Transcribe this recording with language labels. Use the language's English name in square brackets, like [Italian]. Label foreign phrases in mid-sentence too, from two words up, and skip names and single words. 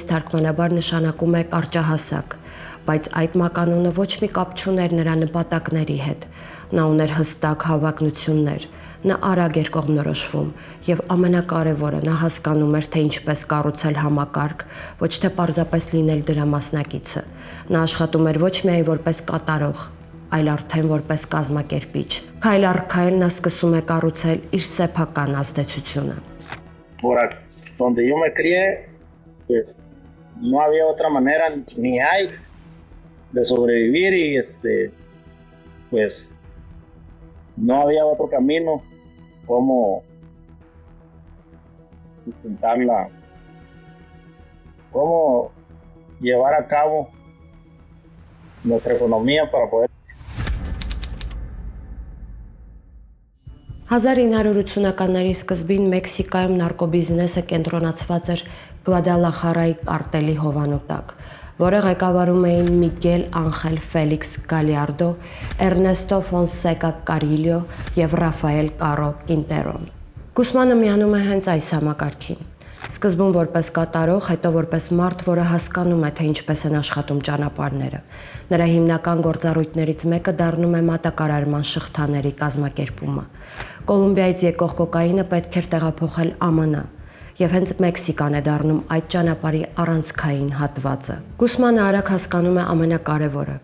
[Armenian] թարգմանաբար նշանակում է կարճահասակ, բայց այդ մականունը ոչ մի կապ չուներ նրա նպատակների հետ։ Նա ուներ հստակ հավակնություններ, նա արագ էր կողմնորոշվում եւ ամենակարևորը նա հասկանում էր, թե ինչպես կառուցել համակարգ, ոչ թե պարզապես լինել դրա մասնակիցը։ Նա աշխատում էր ոչ միայն որպես կատարող, այլ արդեն որպես կազմակերպիչ։ Քայլ առ քայլ նա սկսում է կառուցել իր սեփական ազդեցությունը։ [Spanish] Donde yo me crié, pues no había otra manera ni hay de sobrevivir y pues no había otro camino como sustentarla, cómo llevar a cabo nuestra economía para poder [Armenian] 1980-ականների սկզբին Մեքսիկայում նարկոբիզնեսը կենտրոնացված էր Գվադալախարայի կարտելի հովանու տակ, որը ղեկավարում էին Միգել Անխել Ֆելիքս Գալիարդո, Էրնեստո Ֆոնսեկա Կարիլյո եւ Ռաֆայել Կարո Կինտերոն։ Գուսմանը միանում է հենց այս համակարգին։ Սկզբում որպես կատարող, հետո որպես մարդ, որը հասկանում է, թե ինչպես են աշխատում ճանապարհները։ Նրա հիմնական գործառույթներից մեկը դառնում է մատակարարման շղթաների կազմակերպումը։ Կոլումբիայից եկող կոկաինը պետք էր տեղափոխել ԱՄՆ, եւ հենց Մեքսիկան է դառնում այդ ճանապարհի առանցքային հատվածը։ Գուսմանը արագ հասկանում է ամենակարևորը.